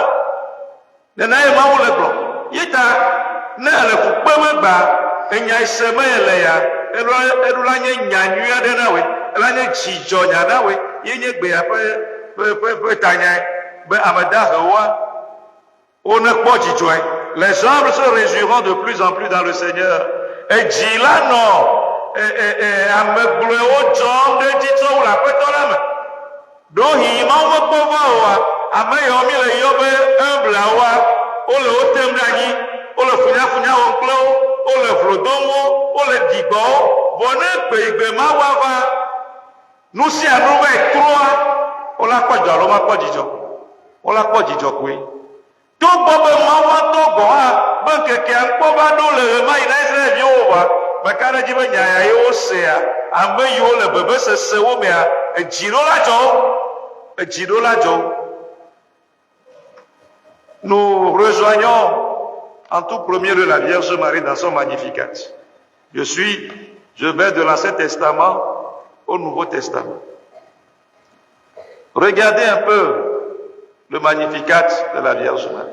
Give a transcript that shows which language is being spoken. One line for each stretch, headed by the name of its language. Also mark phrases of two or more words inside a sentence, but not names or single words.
Ewe: Nena ye Mawu le gblɔ. Ye ta ne ele fukpeme gba enya se me le ya, eɖo la nye nya nyui aɖe na woe, ela nye dzidzɔnya na woe, ye nye gbea ƒe tanyae be ame dahewoa wonekpɔ dzidzɔe.
French: Les hommes se réjouiront de plus en plus dans le Seigneur.
Ewe: Et dzi la nɔ ame gblɔewo dzɔm ɖe dzi tso le aƒetɔ la me. Ɖo hi Mawu mekpɔ va oa, ame yawo mi le yɔ be emblawoa, wole wo tem ɖe anyi, wole funyafunya wɔm kple wo, wole vlo dom wo, wole digbɔ wo. Vɔ ne gbeigbe Mawu ava, nu sia nu va trɔa, wola kpɔ dzidzɔ alo makpɔ dzidzɔ? Wola kpɔ dzidzɔ koe. Togbɔ be Mawu atɔ gɔ hã be ŋkekea ŋkpɔ va ɖo le ɣe ma yi na Israelviwo oa, meka ɖe dzi be nya ye wosea, ame yiwo le bebesesewo mea, edzi ɖo la dzɔ wo, edzi ɖo la dzɔ wo.
French: Nous rejoignons en tout premier lieu la Vierge Marie dans son Magnificat. Je vais de l'Ancien Testament au Nouveau Testament. Regardez un peu le Magnificat de la Vierge Marie.